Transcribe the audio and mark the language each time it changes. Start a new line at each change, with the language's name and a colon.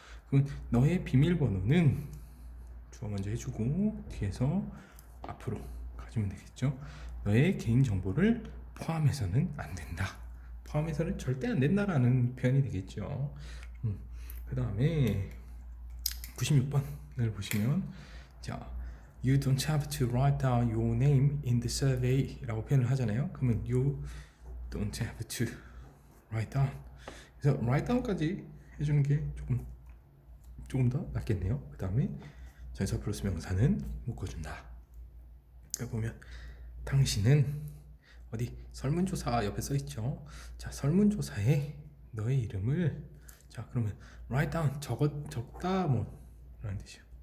Korean: 그럼 너의 비밀번호는 주어 먼저 해주고 뒤에서 앞으로 가주면 되겠죠. 너의 개인정보를 포함해서는 안 된다. 포함해서는 절대 안 된다라는 표현이 되겠죠. 그 다음에 96번을 보시면, 자,
English: You don't have to write down your name in the survey
Korean: 라고 표현을 하잖아요. 그러면
English: You don't have to write down.
Korean: 그래서 write down까지 해주는 게 조금 더 낫겠네요. 그 다음에 전치사 플러스 명사는 묶어준다. 여기 보면 당신은 어디 설문조사 옆에 써 있죠. 자, 설문조사에 너의 이름을 자 그러면 write down 적다 뭐 라는 뜻이요.